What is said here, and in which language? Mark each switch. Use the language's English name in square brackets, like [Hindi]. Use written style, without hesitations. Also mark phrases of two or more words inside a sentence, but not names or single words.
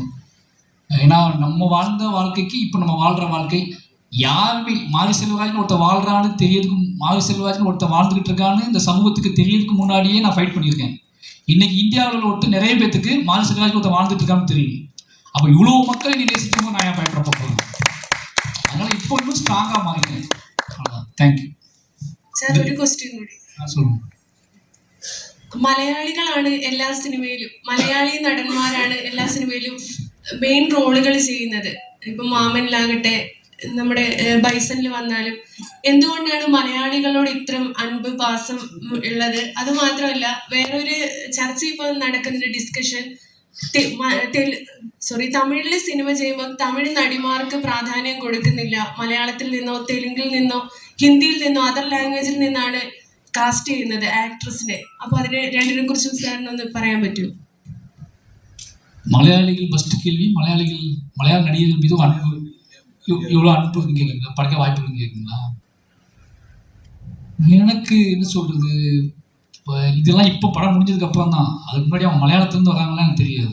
[Tamil] ஏன்னா நம்ம வாழ்ந்த வாழ்க்கைக்கு இப்போ நம்ம வாழ்கிற வாழ்க்கை யாருமே மாரி செல்வராஜ்னு ஒருத்தர் வாழ்கிறான்னு தெரியறதுக்கு, மாரி செல்வராஜ்னு ஒருத்தர் வாழ்ந்துக்கிட்டு இருக்கான்னு இந்த சமூகத்துக்கு தெரியறதுக்கு முன்னாடியே நான் ஃபைட் பண்ணியிருக்கேன். இன்றைக்கி இந்தியாவில் ஒருத்தர் நிறைய பேத்துக்கு மாரி செல்வராஜ் ஒருத்தர் வாழ்ந்துட்டு இருக்கான்னு தெரியும். அப்போ இவ்வளோ மக்களை நீ நேசிக்கும்போது நான் ஏன் பயப்பட போகிறேன்? அதனால் இப்போ இன்னும் ஸ்ட்ராங்காக மாறிட்டேன். அவ்வளோதான். தேங்க்யூ சார். [Malayalam] ഒരു ക്വസ്റ്റ്യൻ കൂടി [Tamil] சொல்லுங்கள். [Malayalam] മലയാളികളാണ് എല്ലാ സിനിമയിലും, മലയാളി നടന്മാരാണ് എല്ലാ സിനിമയിലും മെയിൻ റോളുകൾ ചെയ്യുന്നത്. ഇപ്പം മാമനിലാകട്ടെ, നമ്മുടെ ബൈസണിൽ വന്നാലും എന്തുകൊണ്ടാണ് മലയാളികളോട് ഇത്രയും [Tamil] அன்பு பாசம் [Malayalam] ഉള്ളത്? അതുമാത്രമല്ല, വേറൊരു ചർച്ച ഇപ്പോൾ നടക്കുന്നൊരു ഡിസ്കഷൻ, തമിഴിൽ സിനിമ ചെയ്യുമ്പോൾ തമിഴ് നടിമാർക്ക് പ്രാധാന്യം കൊടുക്കുന്നില്ല, മലയാളത്തിൽ നിന്നോ തെലുങ്കിൽ നിന്നോ ഹിന്ദിയിൽ നിന്നോ അതർ ലാംഗ്വേജിൽ നിന്നാണ് കാസ്റ്റ് ചെയ്യുന്നത് ആക്ട്രസിനെ. അപ്പോൾ അതിന് രണ്ടിനെ കുറിച്ചും സാറിനൊന്ന് പറയാൻ പറ്റുമോ? [Tamil] மலையாளிகள் ஃபஸ்ட்டு கேள்வி, மலையாள நடிகர்கள் மீது அன்பு, இவ்வளோ அன்பு இருக்குன்னு கேட்குறீங்களா? படைக்க வாய்ப்பு இருக்குன்னு கேட்குறீங்களா? எனக்கு என்ன சொல்கிறது, இப்போ இதெல்லாம் இப்போ படம் முடிஞ்சதுக்கப்புறம் தான். அதுக்கு முன்னாடி அவங்க மலையாளத்துலேருந்து வராங்களாம் எனக்கு தெரியாது.